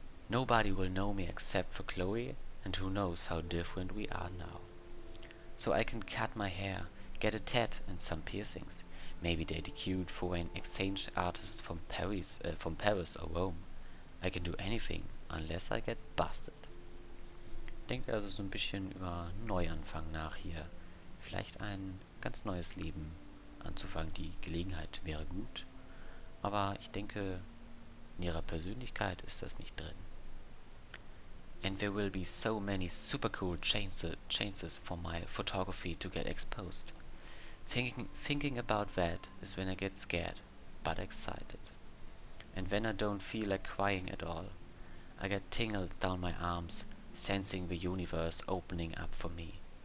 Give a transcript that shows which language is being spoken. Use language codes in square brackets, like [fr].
[en] Nobody will know me except for Chloe, and who knows how different we are now. so I can cut my hair, get a tat and some piercings, maybe date a cute foreign exchange artist from Paris or Rome. I can do anything, unless I get busted. [de] Denkt also so ein bisschen über Neuanfang nach hier. Vielleicht ein ganz neues Leben anzufangen. Die Gelegenheit wäre gut, aber ich denke, in ihrer Persönlichkeit ist das nicht drin. [en] And there will be so many super cool chances for my photography to get exposed. Thinking about that is when I get scared, but excited. And when I don't feel like crying at all, I get tingles down my arms, sensing the universe opening up for me.